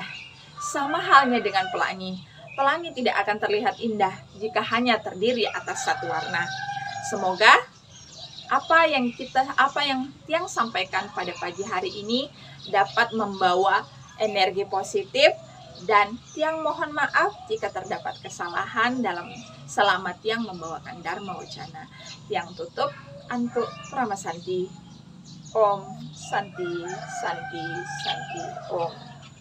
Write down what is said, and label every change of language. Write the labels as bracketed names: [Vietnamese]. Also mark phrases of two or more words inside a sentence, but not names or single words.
[Indonesian] Sama halnya dengan pelangi. Pelangi tidak akan terlihat indah jika hanya terdiri atas satu warna. Semoga apa yang Tiang sampaikan pada pagi hari ini dapat membawa energi positif. Dan Tiang mohon maaf jika terdapat kesalahan selama Tiang membawakan Dharma Wacana. Tiang tutup untuk Prama Santi. [Sanskrit] Om Santi Santi Santi Om.